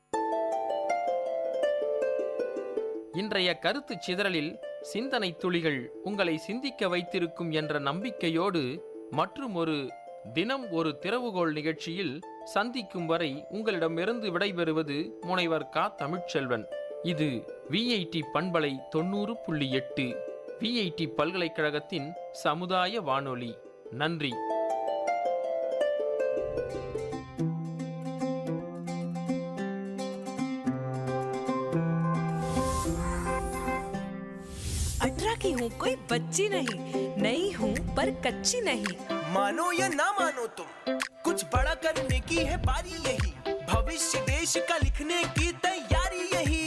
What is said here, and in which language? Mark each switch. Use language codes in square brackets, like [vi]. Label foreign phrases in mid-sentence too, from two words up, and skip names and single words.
[ta] இன்றைய கருத்து சிதறலில் சிந்தனை துளிகள் உங்களை சிந்திக்க வைத்திருக்கும் என்ற நம்பிக்கையோடு மற்றும் ஒரு தினம் ஒரு திறவுகோல் நிகழ்ச்சியில் சந்திக்கும் வரை உங்களிடமிருந்து விடைபெறுவது முனைவர் க. தமிழ்ச்செல்வன். இது VIT பண்பலை 90.8 VIT பல்கலைக்கழகத்தின் சமுதாய வானொலி. நன்றி. [hi] की हूँ कोई बच्ची नहीं, नई हूँ पर कच्ची नहीं। मानो या ना मानो तुम, कुछ बड़ा करने की है बारी यही, भविष्य देश का लिखने की तैयारी यही।